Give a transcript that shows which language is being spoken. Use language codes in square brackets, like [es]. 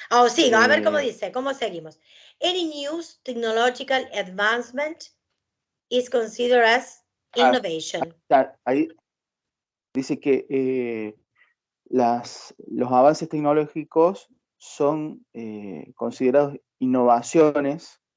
[es] Sigo, a ver cómo dice, ¿cómo seguimos? [en] Any news technological advancement is considered as innovation. [es] Ahí dice que los avances tecnológicos son considerados innovaciones.